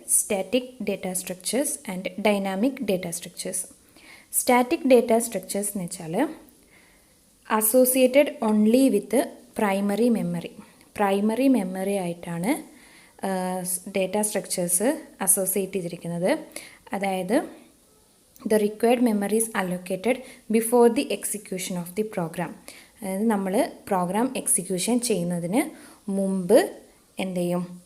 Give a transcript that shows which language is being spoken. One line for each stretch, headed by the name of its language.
English: Static data structures and dynamic data structures. Static data structures
Malayalam: എന്ന് വെച്ചാൽ
English: Associated only with primary memory.
Malayalam: Primary memory ആയിട്ടാണ് data structures associate ചെയ്തിരിക്കുന്നത്.
English: അതായത് the required memory is allocated before the execution of the program.
Malayalam: അതായത് നമ്മൾ program execution ചെയ്യുന്നതിന് മുമ്പ് എന്ത് ചെയ്യും?